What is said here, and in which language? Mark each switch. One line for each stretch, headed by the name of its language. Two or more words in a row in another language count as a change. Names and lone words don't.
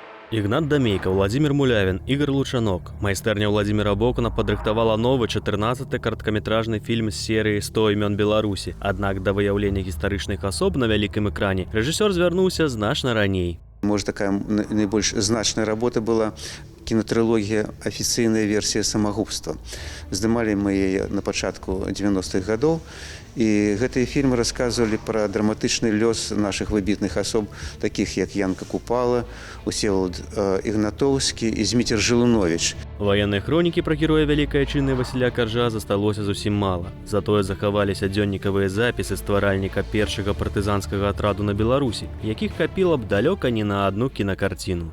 Belarusian: Ігнат Дамейка, Владимир Мулявін, Ігор Лучанок. Майстэрня Владимира Бокуна падрыхтавала новы 14-й карткаметражны фільм з серыі «100 імён Беларусі». Аднак да выяўлення гістарычных асоб на вялікім экране рэжысёр звярнуўся значна раней.
Russian: Может, такая наибольш значная работа была кинотрилогия «Официальная версия самогубства».
Belarusian: Здымали мы ее на початку 90-х годов. И гэтыя фільмы рассказывали про драматычны лёс наших выбітных особ, таких як Янка Купала, Усеволод Ігнатоўскі і Зміцер Жылунович. Военной хронікі пра героя вялікай айчыны Васіля Каржа засталося зусім мала. Затое захаваліся дзённікавыя запісы стваральніка першага партызанскага атраду на Беларусі, якіх хапіла б далёка не на адну кінакарціну.